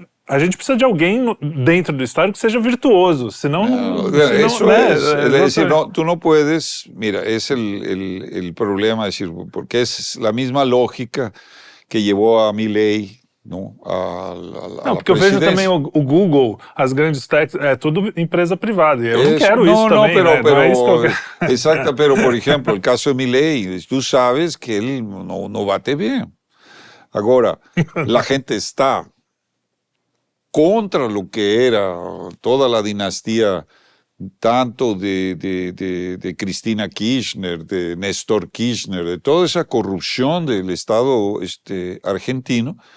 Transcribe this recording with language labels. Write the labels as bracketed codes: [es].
[pt] a gente precisa de alguém dentro do Estado que seja virtuoso, senão... [es] es decir, tú no puedes, mira, es el problema, es decir, porque es la misma lógica que llevó a Milei, ¿no? [pt] Não, porque eu vejo também o Google, as grandes techs, é tudo empresa privada, e eu não quero isso também, [es] pero, [pt] é isso que eu quero. [es] Exacto, pero por ejemplo, el caso de Milei, tú sabes que él no bate bien. Ahora, la gente está contra lo que era toda la dinastía, tanto de Cristina Kirchner, de Néstor Kirchner, de toda esa corrupción del Estado argentino.